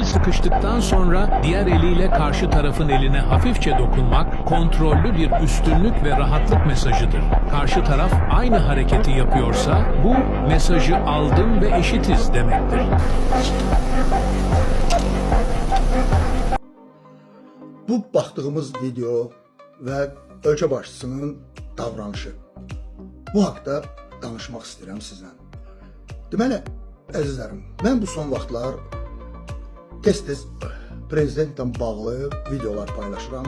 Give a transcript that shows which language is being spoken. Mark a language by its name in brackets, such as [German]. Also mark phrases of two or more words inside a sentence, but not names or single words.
[Turkish] Sıkıştıktan sonra diğer eliyle karşı tarafın eline hafifçe dokunmak kontrollü bir üstünlük ve rahatlık mesajıdır. Karşı taraf aynı hareketi yapıyorsa bu mesajı aldım ve eşitiz demektir. [Azerbaijani] Bu baxdığımız video və ölkə başçısının davranışı. Bu haqda danışmaq istəyirəm sizlə. Deməli, əzizlərim, mən bu son vaxtlar tez-tez prezidentlə bağlı videolar paylaşıram.